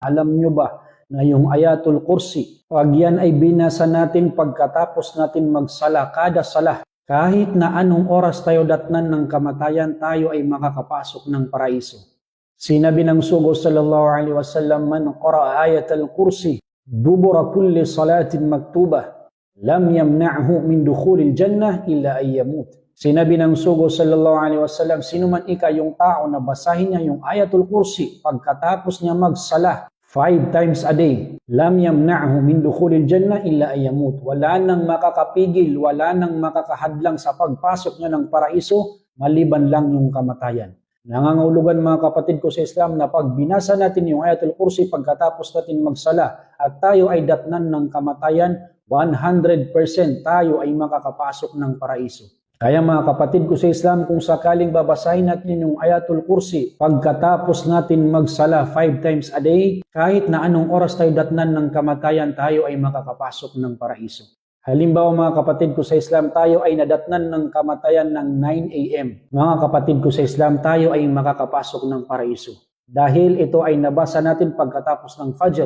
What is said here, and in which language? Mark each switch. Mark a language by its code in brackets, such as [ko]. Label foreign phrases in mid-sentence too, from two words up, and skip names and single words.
[tl] Alam nyo ba na yung Ayatul Kursi, pag yan ay binasa natin pagkatapos natin magsala, kada sala, kahit na anong oras tayo datnan ng kamatayan, tayo ay makakapasok ng paraiso. Sinabi ng sugo [ar] صلى الله عليه وسلم, من قرأ آية الكرسي دبر كل صلاة مكتوبة لم يمنعه من دخول الجنة إلا أن يموت. [tl] Sinabi ng sugo [ar] صلى الله عليه وسلم, [tl] sino man yung tao na basahin niya yung ayatul kursi pagkatapos niya magsala [en] 5 times a day, [ar] لم يمنعه من دخول الجنة إلا أن يموت. [tl] Wala nang makakapigil, wala nang makakahadlang sa pagpasok niya ng paraiso maliban lang yung kamatayan. Nangangahulugan mga kapatid ko sa Islam na pag binasa natin yung Ayatul Kursi pagkatapos natin magsala at tayo ay datnan ng kamatayan, 100% tayo ay makakapasok ng paraiso. Kaya mga kapatid ko sa Islam, kung sakaling babasahin natin yung Ayatul Kursi pagkatapos natin magsala [en] 5 times a day, [tl] kahit na anong oras tayo datnan ng kamatayan, tayo ay makakapasok ng paraiso. Halimbawa mga kapatid ko sa Islam, tayo ay nadatnan ng kamatayan ng 9 AM. Mga kapatid ko sa Islam, tayo ay makakapasok ng paraiso. Dahil ito ay nabasa natin pagkatapos ng Fajr.